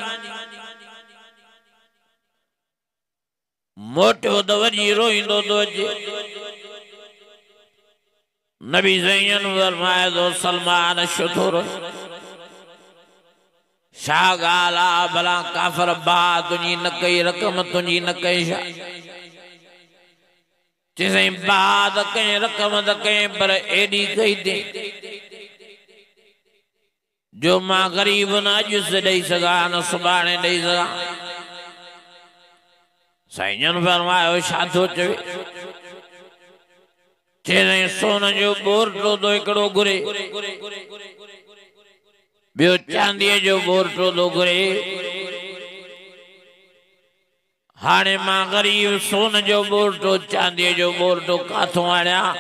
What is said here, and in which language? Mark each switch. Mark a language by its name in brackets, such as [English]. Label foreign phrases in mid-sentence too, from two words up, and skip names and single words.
[Sindhi] मोटियो तो वरी रोईंदो तो अचे नबी साईं फरमाए तो सलमान छो थो रोए छा ॻाल्हि आहे भला काफ़िर बाह तुंहिंजी न कई रक़म तुंहिंजी न कई छा चई बात कहीं रकम त कहीं पर एडी कही दे जो मां गरीब न अॼु से ॾेई सघां न सुभाणे ॾेई सघां साईं फरमायो छा थो चवे चई सोन जो बोरटो तो हिकिड़ो घुरे ॿियो चांदीअ जो बोरटो तो घुरे हाणे मां गरीब सोन जो बोरटो चांदीअ जो बोरटो काथों आणिया